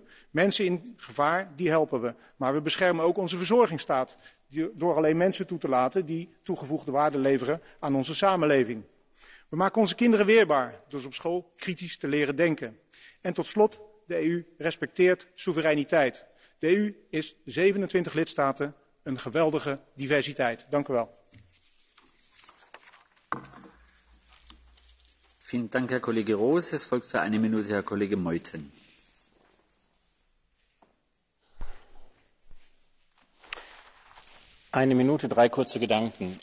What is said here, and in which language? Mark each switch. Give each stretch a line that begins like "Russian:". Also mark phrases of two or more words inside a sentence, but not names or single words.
Dutch: Mensen in gevaar, die helpen we. Maar we beschermen ook onze verzorgingsstaat, door alleen mensen toe te laten die toegevoegde waarde leveren aan onze samenleving. We maken onze kinderen weerbaar door ze op school kritisch te leren denken. En tot slot, de EU respecteert soevereiniteit. De EU is 27 lidstaten, een geweldige diversiteit. Dank u wel.
German: Vielen Dank, Herr Kollege Roos. Es folgt für eine Minute Herr Kollege Meuthen. Eine Minute, 3 kurze Gedanken.